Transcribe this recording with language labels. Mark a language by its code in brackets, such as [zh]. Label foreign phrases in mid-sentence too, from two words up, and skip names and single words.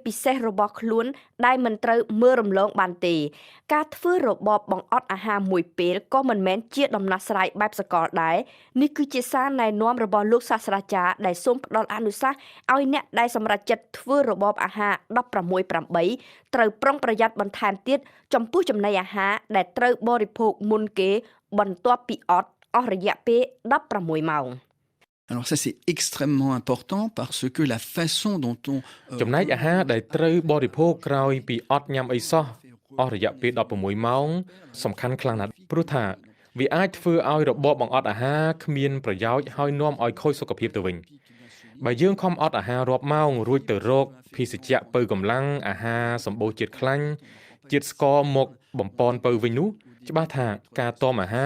[km] ពិសេសរបស់ខ្លួនដែលមិនត្រូវមើលរំលងបានទេការធ្វើរបបបង្អត់អាហារមួយពេលក៏មិនមែនជាដំណោះស្រាយបែបសកលដែរនេះគឺជាសារណែនាំរបស់លោកសាស្ត្រាចារ្យដែលសូមផ្ដល់អនុសាសន៍ឲ្យអ្នកដែលសម្រេចចិត្តធ្វើរបបអាហារ16-8ត្រូវប្រុងប្រយ័ត្នបន្ថែមទៀតចំពោះចំណីអាហារដែលត្រូវបរិភោគមុនគេបន្ទាប់ពីអត់អស់រយៈពេល16ម៉ោង [fr] Alors ça c'est extrêmement important parce que la façon dont on [km] ចំណែកអាហារដែលត្រូវបរិភោគក្រោយពីអត់ញ៉ាំអីសោះអស់រយៈពេល16ម៉ោងសំខាន់ខ្លាំងណាស់ព្រោះថាវាអាចធ្វើឲ្យរបបបង្អត់អាហារគ្មានប្រយោជន៍ហើយនាំឲ្យខូចសុខភាពទៅវិញបើយើងខំអត់អាហាររាប់ម៉ោងរួចទៅរកភេសជ្ជៈពៅកម្លាំងអាហារសម្បូរជាតិខ្លាញ់ជាតិស្ករមកបំពន់ពៅវិញនោះច្បាស់ថាការតមអាហារ